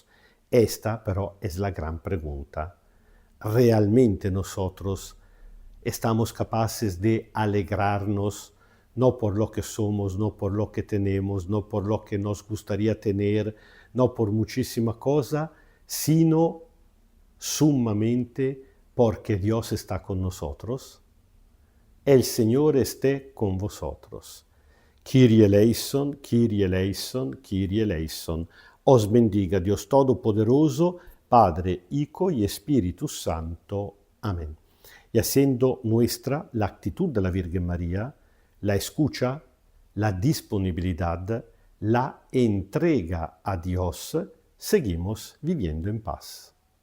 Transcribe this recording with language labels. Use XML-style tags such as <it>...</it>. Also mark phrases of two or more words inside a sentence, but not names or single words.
<es>Esta, pero, es la gran pregunta. ¿Realmente nosotros estamos capaces de alegrarnos no por lo que somos, no por lo que tenemos, no por lo que nos gustaría tener, no por muchísima cosa, sino sumamente porque Dios está con nosotros? El Señor esté con vosotros.</es> <el>Kyrie eleison, Kyrie eleison, Kyrie eleison.</el> <es>Os bendiga Dios Todopoderoso, Padre, Hijo y Espíritu Santo. Amén. Y haciendo nuestra la actitud de la Virgen María, la escucha, la disponibilidad, la entrega a Dios, seguimos viviendo en paz.</es>